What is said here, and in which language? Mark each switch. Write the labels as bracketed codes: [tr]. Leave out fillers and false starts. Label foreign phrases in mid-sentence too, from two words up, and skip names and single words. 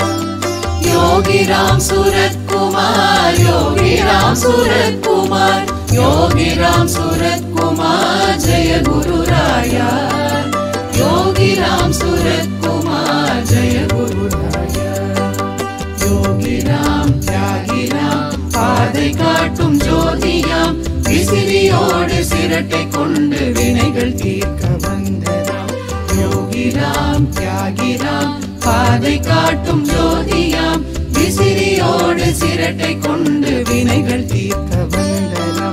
[hi] योगिराम सूरत कुमार, योगिराम सूरत कुमार, योगिराम सूरत कुमार, जय गुरुराया. योगिराम सूरत कुमार, जय गुरुराया. [ta] योगिराम त्यागिराम பாதை காட்டும் ஜோதியாம், விசிறியோடு சிரட்டை கொண்டு வினைகள் தீர்க்க வந்ததாம். யோகிராம் தியாகிராம் பாதை காட்டும் ஜோதியாம், விசிறியோடு சிரட்டை கொண்டு வினைகள் தீர்க்க வந்ததாம்.